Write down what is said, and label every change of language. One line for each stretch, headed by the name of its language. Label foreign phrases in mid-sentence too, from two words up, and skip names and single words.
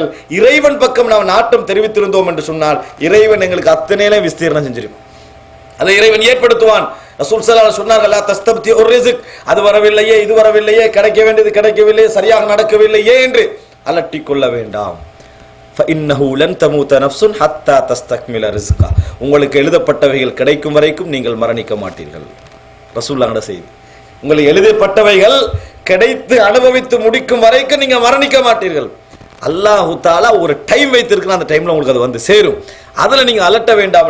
Tamil: இறைவன் பக்கம் நாம் நாட்டம் தெரிவித்திருந்தோம் என்று சொன்னால் இறைவன் எங்களுக்கு அத்தனையிலே விஸ்தீர்ணம் செஞ்சிருக்கும். அதை இறைவன் ஏற்படுத்துவான். ரசூல்
Arabic: صلى الله عليه وسلم
Tamil: சொன்னார்கள்,
Arabic: لا تستبطئ رزق,
Tamil: அது வரவில்லையே, இது வரவில்லையே, கிடைக்க வேண்டியது கிடைக்கவில்லையே, சரியாக நடக்கவில்லையே என்று அலட்டிக் கொள்ள வேண்டாம்.
Arabic: فإنه لن تموت نفس حتى تستكمل رزقها.
Tamil: உங்களுக்கு எழுதப்பட்டவைகள் கிடைக்கும் வரைக்கும் நீங்கள் மரணிக்க மாட்டீர்கள். ரசூலுல்லாஹ் செய்தி, உங்களுக்கு எழுதப்பட்டவைகள் கிடைத்து அனுபவித்து முடிக்கும் வரைக்கும் நீங்க மரணிக்க மாட்டீர்கள். அல்லாஹ் தஆலா ஒரு டைம் வைத்திருக்கிற, அந்த டைம்ல உங்களுக்கு அது வந்து சேரும். அதுல நீங்க அலட்ட வேண்டாம்.